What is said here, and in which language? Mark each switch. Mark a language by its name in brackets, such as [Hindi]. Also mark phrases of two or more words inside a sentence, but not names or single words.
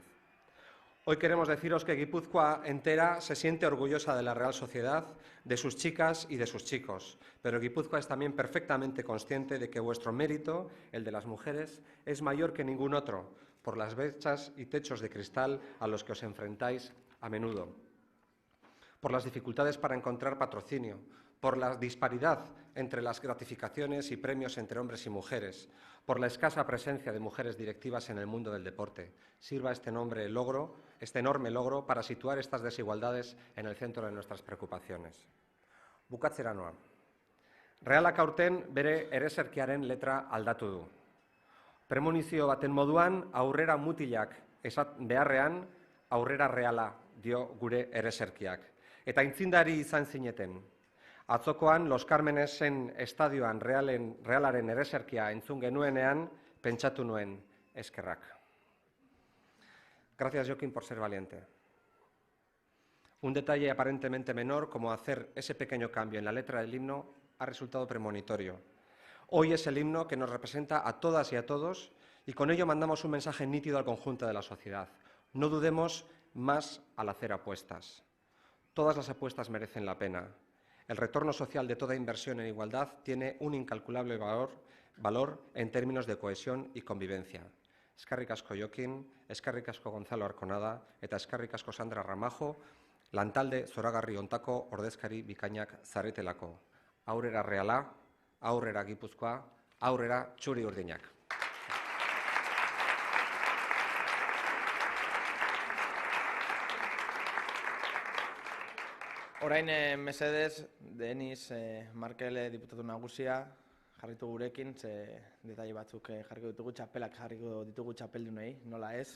[Spanish] Hoy queremos deciros que Guipúzcoa entera se siente orgullosa de la Real Sociedad, de sus chicas y de sus chicos, pero Guipúzcoa es también perfectamente consciente de que vuestro mérito, el de las mujeres, es mayor que ningún otro, por las brechas y techos de cristal a los que os enfrentáis a menudo, por las dificultades para encontrar patrocinio, por la disparidad entre las gratificaciones y premios entre hombres y mujeres, por la escasa presencia de mujeres directivas en el mundo del deporte. Sirva este enorme logro para situar estas desigualdades en el centro de nuestras preocupaciones. [Basque] Bukatzera noa. Realak aurten bere ereserkiaren letra aldatu du. Premonizio baten moduan, aurrera mutilak beharrean, aurrera reala dio gure ereserkiak. Eta intzindari izan zineten. Atzokoan, Los Carmenesen estadioan realaren ereserkia entzun genuenean, pentsatu nuen eskerrak. [Spanish] Gracias, Jokin, por ser valiente. Un detalle aparentemente menor, como hacer ese pequeño cambio en la letra del himno, ha resultado premonitorio. Hoy es el himno que nos representa a todas y a todos y con ello mandamos un mensaje nítido al conjunto de la sociedad. No dudemos más al hacer apuestas. Todas las apuestas merecen la pena. El retorno social de toda inversión en igualdad tiene un incalculable valor en términos de cohesión y convivencia. [Basque] Eskerrik asko Jokin, eskerrik asko Gonzalo Arconada eta eskerrik asko Sandra Ramajo, lantalde zoragarri hontako ordezkari bikainak zaretelako. Aurrera reala, aurrera Gipuzkoa, aurrera txuri urdinak. Orain, mesedez, Denis Markel diputatu nagusia jarritu gurekin, ze detalle batzuk jarriko ditugu, txapelak jarriko ditugu txapeldunei, nola ez.